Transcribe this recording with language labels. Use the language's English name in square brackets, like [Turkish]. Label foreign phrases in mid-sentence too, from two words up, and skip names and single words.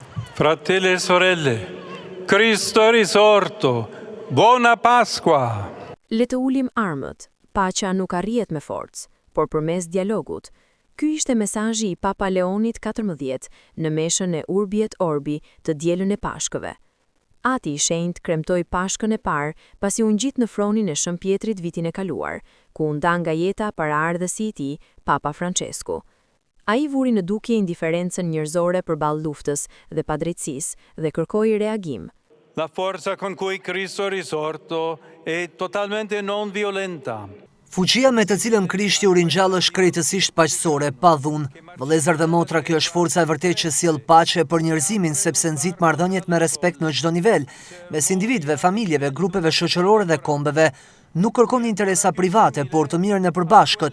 [Italian] Fratelli e sorelle, Cristo è risorto, buona Pasqua! [Albanian] Le të ulim armët, paqja nuk arrihet me forcë, por përmes dialogut. Ky ishte mesazhi i Papa Leonit XIV në meshën e [Latin] Urbi et Orbi [Albanian] të dielën e Pashkëve. Ati i shenjtë kremtoi Pashkën e parë pasi u ngjit në fronin e Shën Pjetrit vitin e kaluar, ku u nda nga jeta paraardhësi i tij, Papa Francesku. Ai vuri në dukje indiferencën njerëzore përballë luftës dhe padrejtësisë dhe kërkoi reagim. [Italian] La forza con cui Cristo è risorto è totalmente non violenta. [Albanian] Fuqia me të cilën Krishti u ringjall është krejtësisht paqësore, pa dhunë. Vëllezër dhe motra, kjo është forca e vërtetë që sjell paqe për njerëzimin, sepse nxit marrëdhëniet me respekt në çdo nivel, mes individëve, familjeve, grupeve shoqërore dhe kombeve. Nuk kërkon interesa private, por të mirën e përbashkët.